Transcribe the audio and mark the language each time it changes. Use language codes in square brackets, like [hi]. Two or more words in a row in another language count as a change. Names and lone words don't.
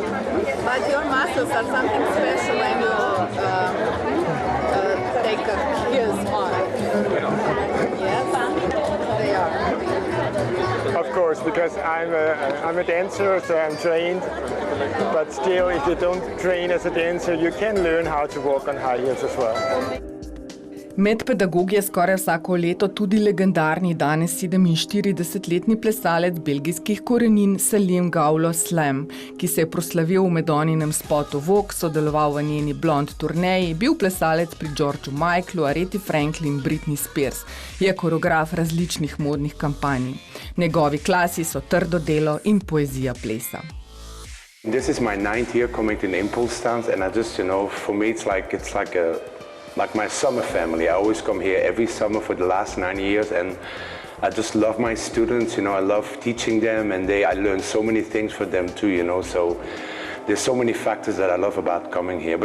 [en] But your muscles are something special when you take heels on. Yes, they are. Of course, because I'm a dancer, so I'm trained. But still, if you don't train as a dancer, you can learn how to walk on high heels as well. [sl] Med pedagogi je skoraj vsako leto tudi legendarni danes 47-letni plesalec belgijskih korenin Salim Gauwloos, ki se je proslavil v Madoninem spotu Vogue, sodeloval v njeni [en] blond turneji, [sl] bil plesalec pri Georgeu Michaelu, Arethi Franklin, Britney Spears, je koreograf različnih modnih kampanj. Njegovi klasi so trdo delo in poezija plesa. [en] This is my 9th year coming to ImPulsTanz, and I just, you know, for me it's like my summer family. I always come here every summer for the last 9 years, and I just love my students, you know, I love teaching them, and I learn so many things for them too, you know, so there's so many factors that I love about coming here.